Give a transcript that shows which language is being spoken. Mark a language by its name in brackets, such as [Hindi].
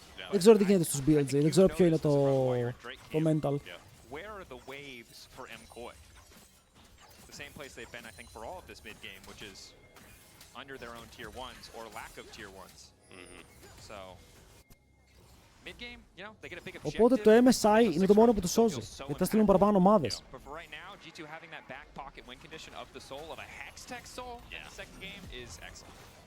[Greek] Δεν ξέρω τι γίνεται στους BLG, δεν ξέρω ποιο είναι το mental. [English] Where are the waves for Mkoi? The same place they've been, I think, for all of this mid game, which is under their own tier 1s or lack of tier 1s. So, mid game, you know, they get a big objective. [Greek] Οπότε το MSI είναι το μόνο που τους σώζει, γιατί θα στείλουν παραπάνω ομάδες. [English] But for right now, G2 having that back pocket win condition of the soul of a Hextech soul in the second game is excellent.